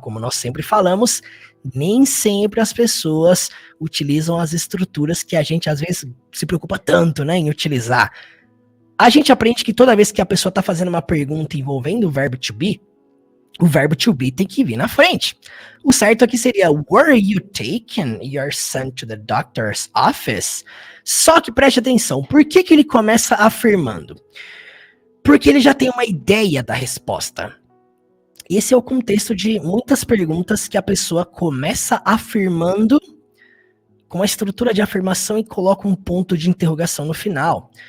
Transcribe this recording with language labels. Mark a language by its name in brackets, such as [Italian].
[Portuguese] Como nós sempre falamos, nem sempre as pessoas utilizam as estruturas que a gente às vezes se preocupa tanto, né, em utilizar. A gente aprende que toda vez que a pessoa está fazendo uma pergunta envolvendo o verbo to be, o verbo to be tem que vir na frente. O certo aqui seria: [English] were you taking your son to the doctor's office? [Portuguese] Só que preste atenção, por que ele começa afirmando? Porque ele já tem uma ideia da resposta. Esse é o contexto de muitas perguntas que a pessoa começa afirmando com a estrutura de afirmação e coloca um ponto de interrogação no final.